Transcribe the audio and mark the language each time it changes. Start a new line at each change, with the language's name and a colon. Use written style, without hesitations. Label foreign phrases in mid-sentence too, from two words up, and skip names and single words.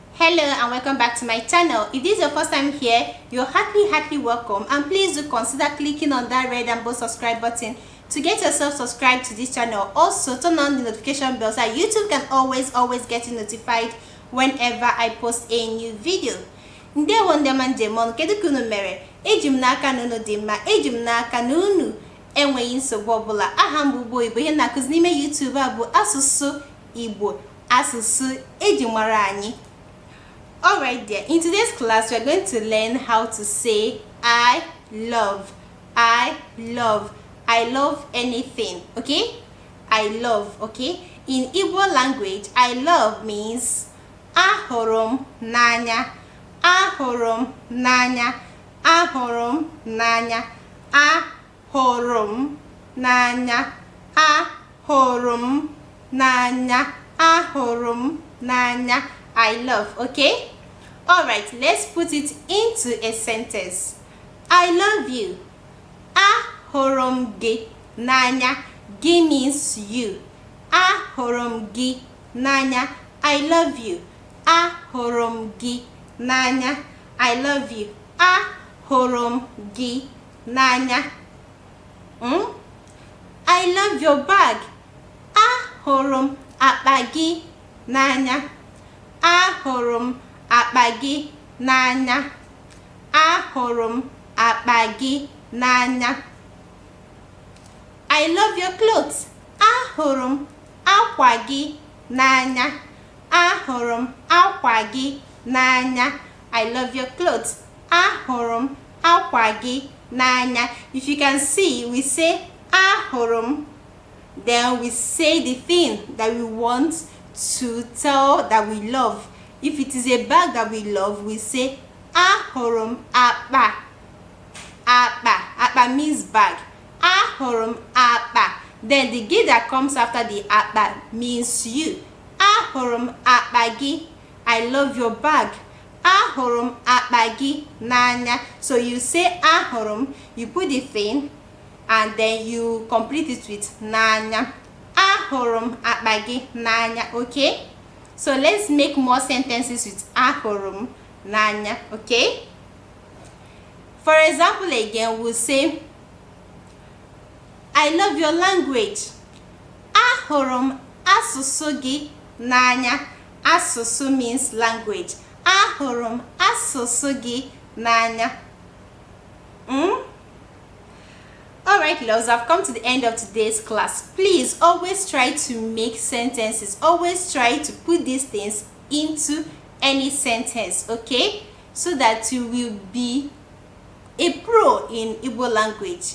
English: Hello and welcome back to my channel. If this is your first time here, you're heartily welcome, and please do consider clicking on that red and bold subscribe button to get yourself subscribed to this channel. Also turn on the notification bell so YouTube can always get you notified whenever I post a new video.
Igbo: Ndewo ndemon kedu kunu mere ejim n'aka n'unu dị mma, ejim n'aka n'unu enweghị nsogbu ọbụla. Aha m bụ Ụgbọ Igbo, ihe na-akụzi n'ime YouTube a bụ asụsụ Igbo, asụsụ eji mara anyị.
English: Alright there, in today's class we are going to learn how to say I love anything, okay? I love, okay? In Igbo language, I love means
Igbo: ahụrụ m n'anya, ahụrụ m n'anya, ahụrụ m n'anya, ahụrụ m n'anya, ahụrụ m n'anya, ahụrụ m n'anya.
English: I love, okay? Alright, let's put it into a sentence. I love you.
Igbo: Ahụrụ m gị n'anya.
English: Gị means you.
Igbo: Ahụrụ m gị n'anya.
English: I love you.
Igbo: Ahụrụ m gị n'anya.
English: I love you.
Igbo: Ahụrụ m gị n'anya.
English: I love your bag.
Igbo: Ahụrụ m akpa gị n'anya. Ahụrụ m akpa gị n'anya. Ahụrụ m akpa gị n'anya.
English: I love your clothes.
Igbo: Ahụrụ m akwa gị n'anya. Ahụrụ m akwa gị n'anya.
English: I love your clothes.
Igbo: Ahụrụ m akwa gị n'anya.
English: If you can see, we say
Igbo: ahụrụ m,
English: then we say the thing that we want to tell that we love. If it is a bag that we love, we say
Igbo: ahụrụ m akpa.
English: Akpa means bag.
Igbo: Ahụrụ m akpa.
English: Then the gị that comes after the akpa means you.
Igbo: Ahụrụ m akpa gị.
English: I love your bag.
Igbo: Ahụrụ m akpa gị n'anya.
English: So you say
Igbo: ahụrụ m,
English: you put the thing and then you complete it with n'anya.
Igbo: Ahụrụ m akpa gị n'anya,
English: okay? So let's make more sentences with
Igbo: ahụrụ m n'anya,
English: okay? For example, again, we'll say I love your language.
Igbo: Ahụrụ m asụsụ gị n'anya.
English: Asụsụ means language.
Igbo: Ahụrụ m asụsụ gị n'anya.
English: Alright, loves, I've come to the end of today's class. Please always try to make sentences. Always try to put these things into any sentence, okay? So that you will be a pro in Igbo language.